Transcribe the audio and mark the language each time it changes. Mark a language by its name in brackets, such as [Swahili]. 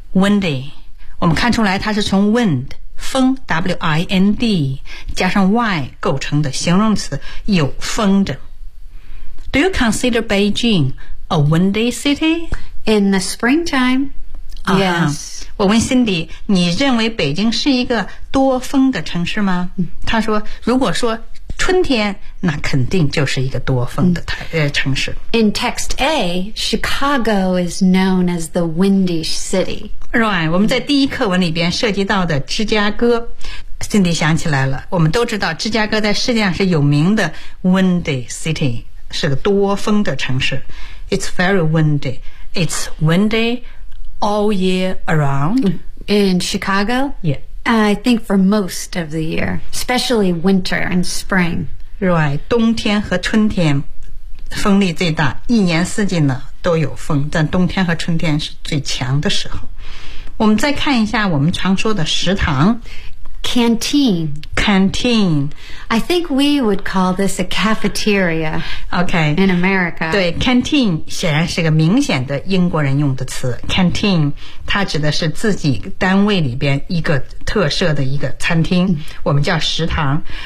[Chinese] Windy 我们看出来它是从 wind 风 W-I-N-D 加上 Y 构成的形容词有风的 [English] Do you consider Beijing a windy city? In the springtime、 uh-huh. Yes [Chinese] 我问 Cindy 你认为北京是一个多风的城市吗、mm-hmm. 她说如果说春天那肯定就是一个多风的、城市 [English] In text A Chicago is known as the windy city [Chinese] Right 我们在第一课文里边涉及到的芝加哥 Cindy 想起来了我们都知道芝加哥在世界上是有名的 windy city 是个多风的城市 [English] It's very windy It's windy all year around In Chicago? Yeah I think for most of the year, especially winter and spring. [Chinese] Right, 冬天和春天风力最大，一年四季呢都有风，但冬天和春天是最强的时候。我们再看一下我们常说的食堂 [English] Canteen. Canteen. I think we would call this a cafeteria. Okay. In America. [Chinese] 对 ,canteen 显然是个明显的英国人用的词。 Canteen, 它指的是自己单位里边一个特设的一个餐厅、嗯、我们叫食堂。